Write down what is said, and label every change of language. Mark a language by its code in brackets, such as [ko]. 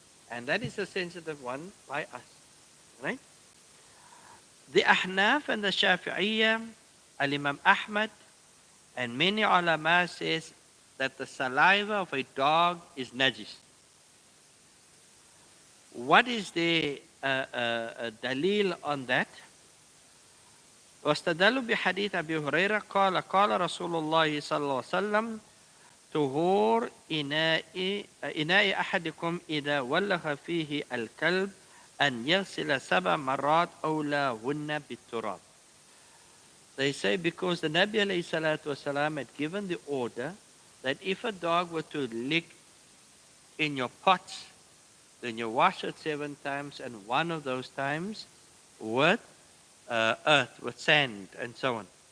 [en] And that is a sensitive one by us. Right? The Ahnaf and the Shafi'iyya, Al-Imam Ahmad, and many ulama says that the saliva of a dog is najis. What is the dalil on that? [ar] واستدلوا بحديث أبي هريرة قال قال رسول الله صلى الله عليه وسلم طهور إناء أحدكم إذا ولغ فيه الكلب أن يغسل 7 مرات أولاهن بالتراب. [en] They say because the Nabi alayhi salatu wasalam had given the order that if a dog were to lick in your pots, then you wash it 7 times, and one of those times with earth, with sand, and so on.